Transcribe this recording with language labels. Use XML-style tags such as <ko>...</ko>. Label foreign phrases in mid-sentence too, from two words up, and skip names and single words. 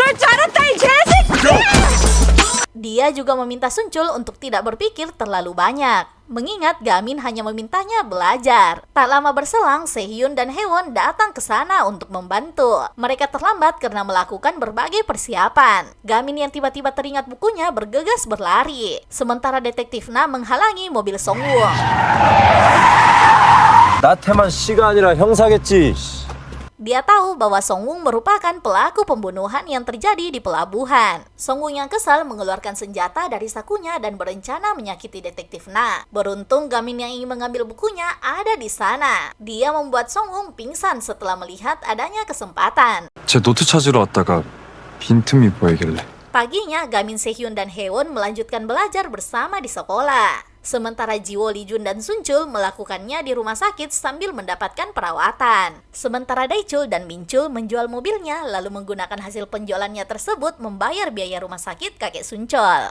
<id>Dia juga meminta Sunjul untuk tidak berpikir terlalu banyak, mengingat Gamin hanya memintanya belajar. Tak lama berselang, Sehyun dan Haewon datang ke sana untuk membantu. Mereka terlambat karena melakukan berbagai persiapan. Gamin yang tiba-tiba teringat bukunya bergegas berlari, sementara detektif Na menghalangi mobil Songwoo.</id> <ko>나태만 씨가 아니라 형사겠지.</ko> <id>Dia tahu bahwa Songwoo merupakan pelaku pembunuhan yang terjadi di pelabuhan. Songwoo yang kesal mengeluarkan senjata dari sakunya dan berencana menyakiti detektif Na. Beruntung Gamin yang ingin mengambil bukunya ada di sana. Dia membuat Songwoo pingsan setelah melihat adanya kesempatan.</id> <ko>제 노트 찾으러 왔다가 빈틈이 보이길래.</ko> <id>Paginya, Gamin, Sehyun, dan Haewon melanjutkan belajar bersama di sekolah. Sementara Jiwo, Lijun, dan Sunjul melakukannya di rumah sakit sambil mendapatkan perawatan. Sementara Daechul dan Minchul menjual mobilnya lalu menggunakan hasil penjualannya tersebut membayar biaya rumah sakit kakek Sunchol.</id>